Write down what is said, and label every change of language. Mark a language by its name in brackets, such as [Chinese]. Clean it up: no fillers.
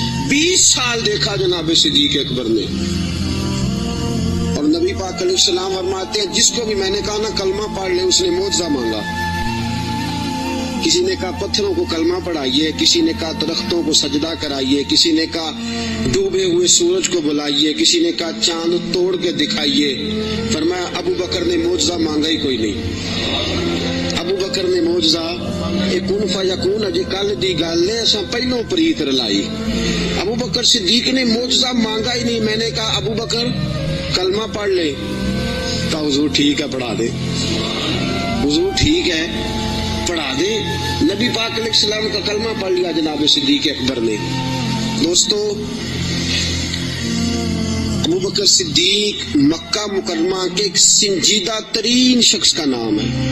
[Urdu] 20 سال دیکھا جناب صدیق اکبر نے, اور نبی پاک علیہ السلام فرماتے ہیں جس کو بھی میں نے کہا نا کلمہ پڑھ لے, اس نے معجزہ مانگا. کسی نے کہا پتھروں کو کلمہ پڑھائیے, کسی نے کہا درختوں کو سجدہ کرائیے, کسی نے کہا ڈوبے ہوئے سورج کو بلائیے, کسی نے کہا چاند توڑ کے دکھائیے. فرمایا ابو بکر نے معجزہ مانگا ہی کوئی نہیں. ابو بکر نے معجزہ [Punjabi] کن فیکون اجے کل دی گل ہے, اساں پہلوں پریت رلائی. [Urdu] ابو بکر صدیق نے معجزہ مانگا ہی نہیں. میں نے کہا ابو بکر کلمہ پڑھ لے, کہا حضور ٹھیک ہے پڑھا دے, حضور ٹھیک ہے پڑھا دے. نبی پاک علیہ السلام کا کلمہ پڑھ لیا جناب صدیق اکبر نے. دوستو, ابو بکر صدیق مکہ مکرمہ کے ایک سنجیدہ ترین شخص کا نام ہے.